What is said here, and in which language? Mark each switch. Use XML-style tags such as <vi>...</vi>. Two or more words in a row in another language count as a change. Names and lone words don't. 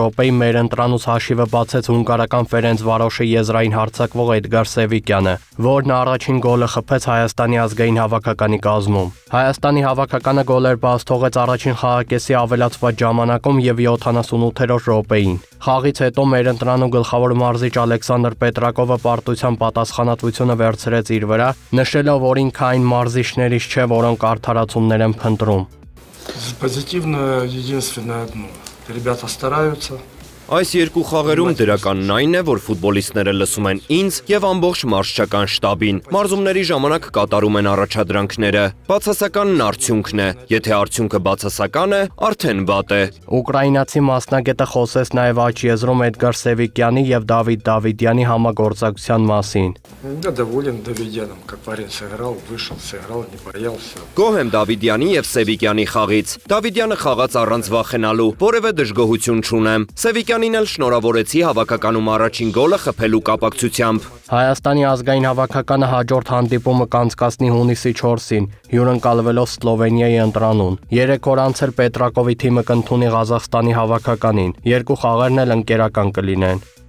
<hy>րոպեին մեր ընտրանուց հաշիվը բացեց հունգարական Ֆերենցվարոշի եզրային հարձակվող Էդգար Սևիկյանը, որն առաջին գոլը խփեց Հայաստանի ազգային հավաքականի կազմում։ Հայաստանի հավաքականը գոլեր բաց թողեց առաջին խաղակեսի ավելացված ժամանակում եւ 78-րդ րոպեին։ Խաղից հետո մեր ընտրանու գլխավոր մարզիչ Ալեքսանդր Պետրակովը պարտության պատասխանատվությունը վերցրեց իր վրա, նշելով, որ ինքը այն մարզիչներից չէ, որոնք արդարացումներ են փնտրում։</hy> <ru>Позитивно единственное одно. Ребята стараются.</ru> <hy>Այս երկու խաղերում դրականն այն է, որ ֆուտբոլիստները լսում են ինձ եւ ամբողջ մարզչական շտաբին։ Մարզումների ժամանակ կատարում են առաջադրանքները։ Բացասականն արդյունքն է։ Եթե արդյունքը бացասական է, արդեն վատ է։ Ուկրաինացի մասնագետը խոսեց նաեւ աջ եզրում Էդգար Սևիկյանի եւ Դավիթ Դավիդյանի համագործակցության մասին։</hy> <ru>Я доволен Давидяном, как парень сыграл, вышел, сыграл, не боялся.</ru> <hy>Գոհ եմ Դավիդյանի եւ Սևիկյանի խաղից։ Դավիդյանը խաղաց առանց վախենալու, որևէ դժգոհություն չունեմ։ Սևիկյանին էլ շնորհավորեցի հավաքականում առաջին գոլը խփելու կապակցությամբ։ Հայաստանի ազգային հավաքականը հաջորդ հանդիպումը կանցկացնի հունիսի 4-ին, հյուրընկալվելով Սլովենիայի ընտրանուն։ 3 օր անց էլ Պետրակովի թիմը կընդունի Ղազախստանի հավաքականին։ Երկու խաղերն էլ ընկերական կլինեն։</hy>